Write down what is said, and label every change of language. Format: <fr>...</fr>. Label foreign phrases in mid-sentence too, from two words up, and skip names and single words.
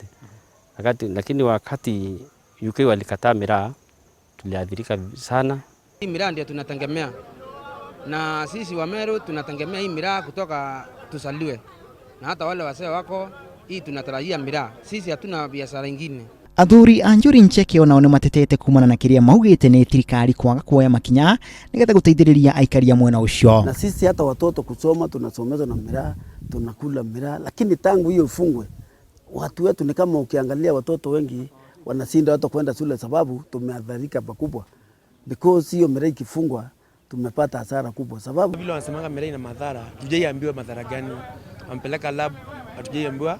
<sw>Lakini wakati UK walikataa miraa, tuliathirika sana. Hii miraa ndio tunategemea. Na sisi Wameru tunategemea hii miraa kutoka tusaliwe. Na hata wale wasee wako hii tunatarajia miraa. Sisi hatuna biashara nyingine.</sw> <ki>Athuri a Njuri Ncheke onao nĩ matetete kumana na kĩrĩa maugĩte nĩ thirikari kwaga kuoya makinya nĩgetha gũteithĩrĩria aikari a mwena ũcio.</ki> <sw>Na sisi hata watoto kusoma tunasomezwa na miraa, tunakula miraa, lakini tangu hiyo ifungwe watu wetu ni kama ukiangalia watoto wengi wanashinda hata kwenda shule sababu tumeathirika pakubwa. Because hiyo miraa ikifungwa tumepata hasara kubwa sababu vile wanasemanga miraa ina madhara, tujaiambiwa madhara gani. Wampeleka lab, hatujaiambiwa.</sw>